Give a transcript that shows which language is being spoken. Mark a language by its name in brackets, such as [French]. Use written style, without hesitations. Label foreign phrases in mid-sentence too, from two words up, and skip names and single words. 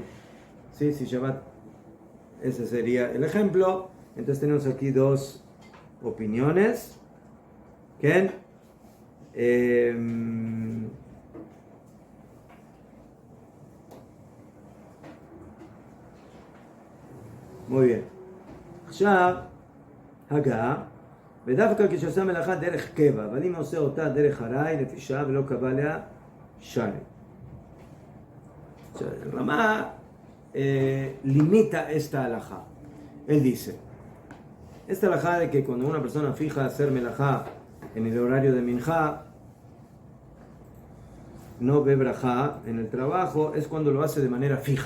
[Spanish] ¿Sí? Si Shabbat. Ese sería el ejemplo. Entonces tenemos aquí 2 opiniones. ¿Qué? Muy bien. [Hebrew] עכשיו, הגה, ודווקא כשעושה מלאכה דרך קבע, אבל אם עושה אותה דרך ארעי, לפי שעה ולא קבע עליה, שרי. [Spanish] רמה limita esta alajá. Él dice, esta alajá de que cuando una persona fija hacer melajá en el horario de Minjá, no ve brajá en el trabajo, es cuando lo hace de manera fija.